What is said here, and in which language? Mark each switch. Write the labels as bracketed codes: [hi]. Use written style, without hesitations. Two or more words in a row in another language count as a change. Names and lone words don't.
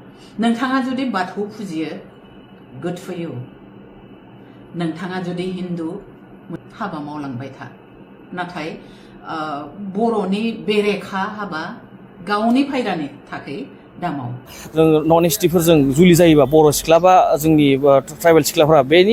[brx] नोंथाङा जुदि बाथौ फुजियो [en] good for you [brx] नोंथाङा जुदि हिन्दु हाबा मावलांबाय था नाथाय बर'नि बेरेखा हाबा गावनि फायदानि थाखाय दामाव जों नन एसटिफोरजों जुलि जायोबा बर' सिख्ला बा जोंनि ट्राइबेल सिख्लाफोरा बेनि